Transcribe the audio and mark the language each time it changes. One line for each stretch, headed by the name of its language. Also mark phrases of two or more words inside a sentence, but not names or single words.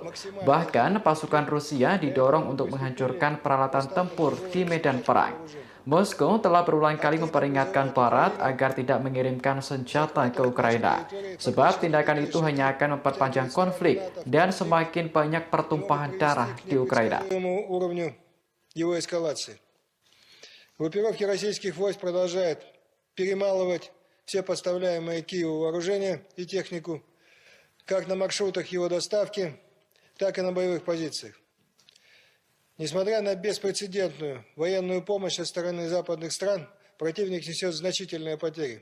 Indonesian: Bahkan, pasukan Rusia didorong untuk menghancurkan peralatan tempur di medan perang. Moskow telah berulang kali memperingatkan Barat agar tidak mengirimkan senjata ke Ukraina, sebab tindakan itu hanya akan memperpanjang konflik dan semakin banyak pertumpahan darah di Ukraina.
Russian: Его эскалации. Группировки российских войск продолжают перемалывать все поставляемые Киеву вооружения и технику, как на маршрутах его доставки, так и на боевых позициях. Несмотря на беспрецедентную военную помощь со стороны западных стран, противник несет значительные потери.